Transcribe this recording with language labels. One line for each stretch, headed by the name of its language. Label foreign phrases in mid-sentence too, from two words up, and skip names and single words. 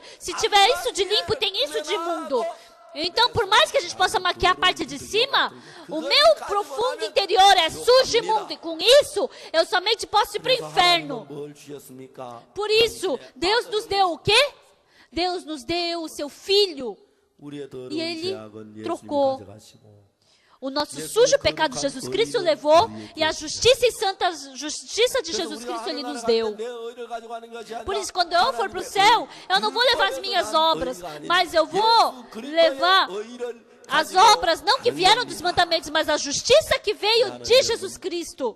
Portuguese: Se tiver isso de limpo, tem isso de imundo. Então, por mais que a gente possa maquiar a parte de cima, o meu profundo interior é sujo e imundo. E com isso, eu somente posso ir para o inferno. Por isso, Deus nos deu o quê? Deus nos deu o seu Filho.
Korean: 우리의 더러운
Portuguese: E ele
Korean: 죄악은
Portuguese: trocou.
Korean: 예수님이 가져가시고
Portuguese: O nosso sujo pecado Jesus Cristo levou e a justiça e santa justiça de Jesus Cristo Ele nos deu. Por isso, quando eu for para o céu, eu não vou levar as minhas obras, mas eu vou levar as obras, não que vieram dos mandamentos, mas a justiça que veio de Jesus Cristo.